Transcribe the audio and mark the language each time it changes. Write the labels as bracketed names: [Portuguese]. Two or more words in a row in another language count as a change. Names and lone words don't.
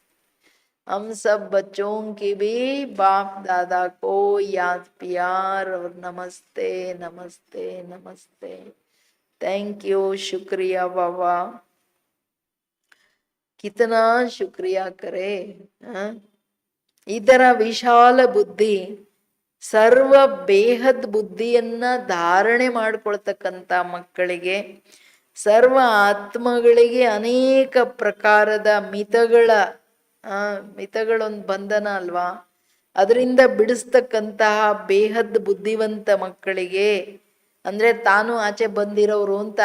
[Hindi] हम सब बच्चों की भी बाप दादा को याद प्यार और नमस्ते नमस्ते नमस्ते. [English] thank you, [Hindi] शुक्रिया बाबा. कितना शुक्रिया करे. इधर विशाल बुद्धि [Kannada] ಸರ್ವ ಬೇಹದ್ ಬುದ್ಧಿಯನ್ನ ಧಾರಣೆ ಮಾಡ್ಕೊಳ್ತಕ್ಕಂಥ ಮಕ್ಕಳಿಗೆ, ಸರ್ವ ಆತ್ಮಗಳಿಗೆ ಅನೇಕ ಪ್ರಕಾರದ ಮಿತಗಳೊಂದು ಬಂಧನ ಅಲ್ವಾ, ಅದರಿಂದ ಬಿಡಿಸ್ತಕ್ಕಂತಹ ಬೇಹದ್ ಬುದ್ಧಿವಂತ ಮಕ್ಕಳಿಗೆ, ಅಂದ್ರೆ ತಾನು ಆಚೆ ಬಂದಿರೋರು ಅಂತ.